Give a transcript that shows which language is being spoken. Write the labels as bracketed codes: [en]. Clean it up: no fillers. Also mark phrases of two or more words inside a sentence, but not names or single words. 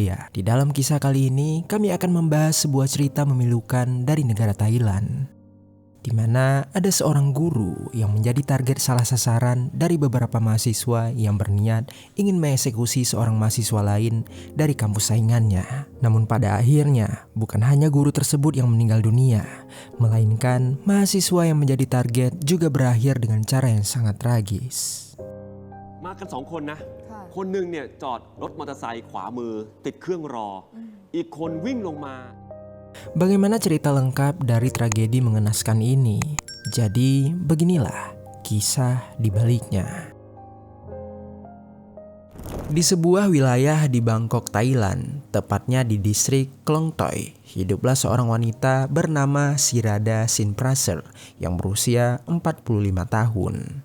[id] Di dalam kisah kali ini, kami akan membahas sebuah cerita memilukan dari negara Thailand, di mana ada seorang guru yang menjadi target salah sasaran dari beberapa mahasiswa yang berniat ingin mengeksekusi seorang mahasiswa lain dari kampus saingannya. Namun pada akhirnya, bukan hanya guru tersebut yang meninggal dunia, melainkan mahasiswa yang menjadi target juga berakhir dengan cara yang sangat tragis. [th] มากัน2 คนนะ คนหนึ่งเนี่ยจอดรถมอเตอร์ไซค์ขวามือติดเครื่องรอ อีกคนวิ่งลงมา [id] Bagaimana cerita lengkap dari tragedi mengenaskan ini? Jadi beginilah kisah di baliknya. Di sebuah wilayah di Bangkok, Thailand, tepatnya di distrik Klong Toi, hiduplah seorang wanita bernama Sirada Sinpraser yang berusia 45 tahun.